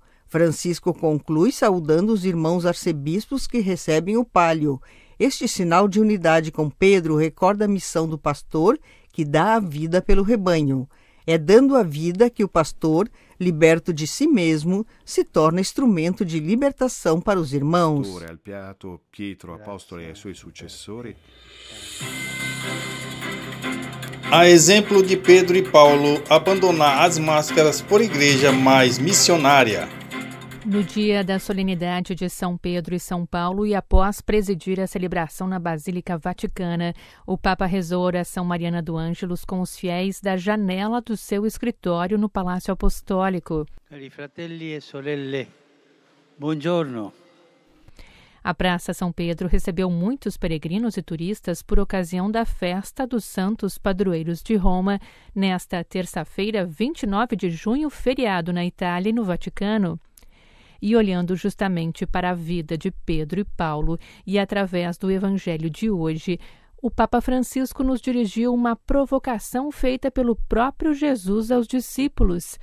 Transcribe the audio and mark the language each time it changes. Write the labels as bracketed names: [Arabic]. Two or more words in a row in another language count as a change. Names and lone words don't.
[Portuguese] Francisco conclui saudando os irmãos arcebispos que recebem o palio. Este sinal de unidade com Pedro recorda a missão do pastor que dá a vida pelo rebanho. É dando a vida que o pastor, liberto de si mesmo, se torna instrumento de libertação para os irmãos. [Italian] Pietro, apostoli e suoi successori. [Portuguese] A exemplo de Pedro e Paulo, abandonar as máscaras por igreja mais missionária. No dia da solenidade de São Pedro e São Paulo e após presidir a celebração na Basílica Vaticana, o Papa rezou a oração mariana do Ângelus com os fiéis da janela do seu escritório no Palácio Apostólico. [Italian] Cari fratelli e sorelle, buongiorno. [Portuguese] A Praça São Pedro recebeu muitos peregrinos e turistas por ocasião da festa dos Santos Padroeiros de Roma, nesta terça-feira, 29 de junho, feriado na Itália e no Vaticano. E olhando justamente para a vida de Pedro e Paulo e através do Evangelho de hoje, o Papa Francisco nos dirigiu uma provocação feita pelo próprio Jesus aos discípulos.